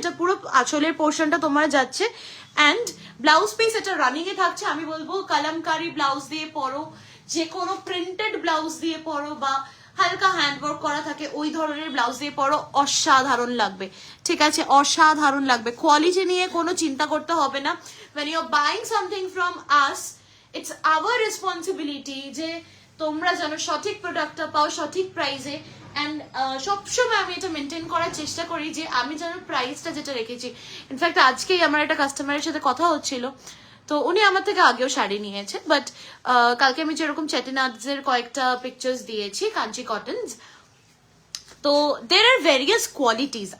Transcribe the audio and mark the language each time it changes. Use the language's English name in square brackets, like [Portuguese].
[Bangla] এটা পুরো আঁচলের পোর্শনটা তোমার যাচ্ছে, এন্ড ব্লাউজ পিস এটা রানিং এ থাকছে। আমি বলবো কালামকারি ব্লাউজ দিয়ে পরো, যে কোনো প্রিন্টেড ব্লাউজ দিয়ে পরো, বা হালকা হ্যান্ডওয়ার্ক করা থাকে ওই ধরনের ব্লাউজ দিয়ে পরো, অসাধারণ লাগবে, ঠিক আছে। অসাধারণ লাগবে। কোয়ালিটি নিয়ে কোনো চিন্তা করতে হবে না। [English] when you're buying something from us, it's our responsibility [Bangla] যে তোমরা যেন সঠিক প্রোডাক্টটা পাও সঠিক প্রাইসে। অ্যান্ড সবসময় আমি এটা মেনটেন করার চেষ্টা করি যে আমি যেন প্রাইসটা যেটা রেখেছি। ইনফ্যাক্ট আজকেই আমার একটা কাস্টমারের সাথে কথা হচ্ছিল, তো উনি আমার থেকে আগেও শাড়ি নিয়েছে, বাট কালকে আমি যেরকম চেটিনাডসের কয়েকটা পিকচার্স দিয়েছি কাঞ্চি কটনস, তো [English] There are various qualities.